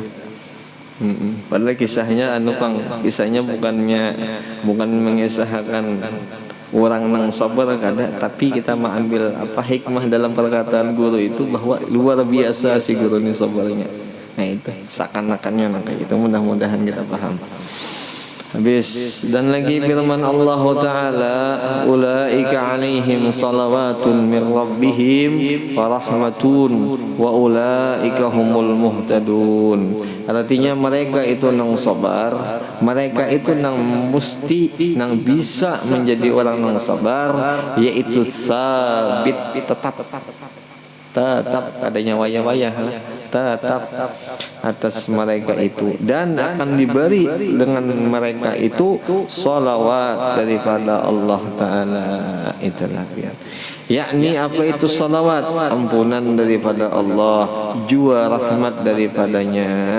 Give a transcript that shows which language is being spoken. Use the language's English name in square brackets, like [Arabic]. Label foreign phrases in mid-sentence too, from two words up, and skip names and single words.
[Banjar] Padahal kisahnya kisahnya bukan mengisahkan orang nang sabar kada, tapi kita mau ambil apa hikmah dalam perkataan guru itu bahwa luar biasa si guru ini sabarnya. Nah itu seakan-akannya nang kayak itu, mudah-mudahan kita paham. Habis dan lagi firman Allah Ta'ala, [Arabic] أولئك عليهم صلوات من ربهم ورحمة وأولئك هم المهتدون. [Banjar] Artinya mereka itu nang sabar, mereka itu nang mesti nang bisa menjadi orang nang sabar, yaitu sabit tetap adanya wayah-wayah tetap atas mereka itu, dan akan diberi dengan mereka itu salawat daripada Allah Ta'ala. Itulah biar yakni apa itu salawat, ampunan daripada Allah, jua rahmat daripadanya.